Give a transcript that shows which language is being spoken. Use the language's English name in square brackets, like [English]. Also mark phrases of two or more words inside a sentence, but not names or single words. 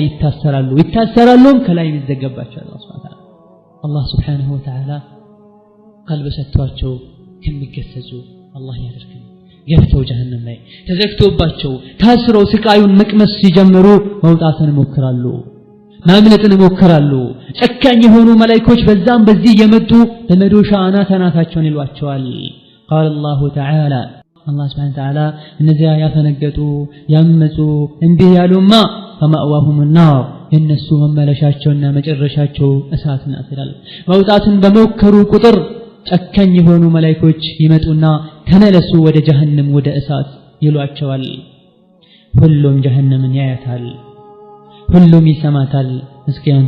[Amharic] ይታሰራሉም ከላይ ይዘጋባቸዋል አላህ [Arabic] سبحانه وتعالى [Amharic] ቀልብ ሰጥቷቸው ከሚገሰጹ አላህ ያደርገን ገፍተው ጀሃነም ላይ ተዘግቶባቸው ታስረው ስቃዩን መቅመስ ሲጀምሩ መውጣትን ይሞክራሉ ማምለጥን ይሞክራሉ ጨካኝ የሆኑ መላእክቶች በዛም በዚህ የመጡ በመዶሻ አናታቸውን ይሏቸዋል [Arabic] قال الله تعالى الله سبحانه وتعالى [Amharic] እነዚያ ያፈነገጡ ያመጹ እንቢ ያሉማ [Arabic] فمأواهم النار [Amharic] የነሱ መመለሻቸውና መጨረሻቸው እሳት ናት ይላል መውጣትን በመከሩ ቁጥር ጨካኝ የሆኑ መላእክቶች ይመጡና ተመለሱ ወደ ጀሃነም ወደ እሳት ይሏቸዋል ሁሉም ጀሃነምን ያያታል ሁሉም ይሰማታል እስኪ አንተ